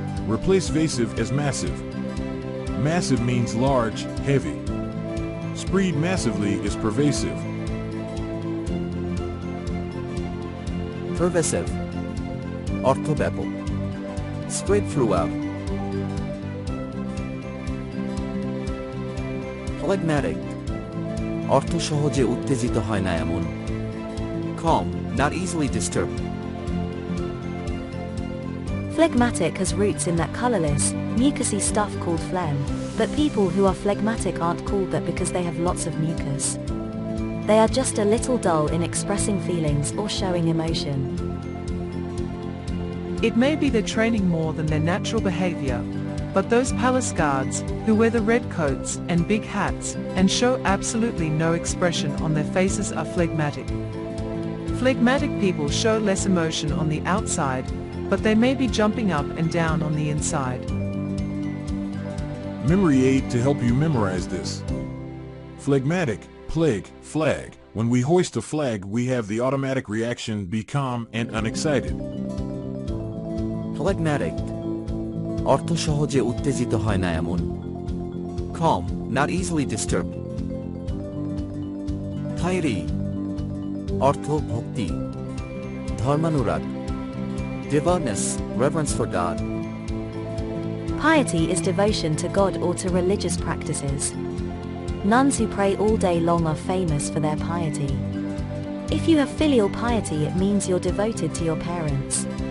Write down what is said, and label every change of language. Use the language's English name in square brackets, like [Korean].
[English] Replace vasive as massive. Massive means large, heavy. Spread massively is pervasive. Pervasive [Bangla] অর্থ ব্যাপক, [English] spread throughout. [Bangla] Phlegmatic অর্থ সহজে উত্তেজিত হয় না এমন. [English] Calm, not easily disturbed. Phlegmatic has roots in that colorless, mucousy stuff called phlegm, but people who are phlegmatic aren't called that because they have lots of mucus. They are just a little dull in expressing feelings or showing emotion. It may be they're training more than their natural behavior, but those palace guards, who wear the red coats and big hats and show absolutely no expression on their faces are phlegmatic. Phlegmatic people show less emotion on the outside, but they may be jumping up and down on the inside. Memory aid to help you memorize this. Phlegmatic, plague, flag. When we hoist a flag, we have the automatic reaction be calm and unexcited. [Bangla] Phlegmatic অর্থ সহজে উত্তেজিত হয় না এমন. [English] Calm, not easily disturbed. [Bangla] Piety অর্থ ভক্তি, ধর্মানুরাগ. [English] Devoutness, reverence for God. Piety is devotion to God or to religious practices. Nuns who pray all day long are famous for their piety. If you have filial piety, it means you're devoted to your parents.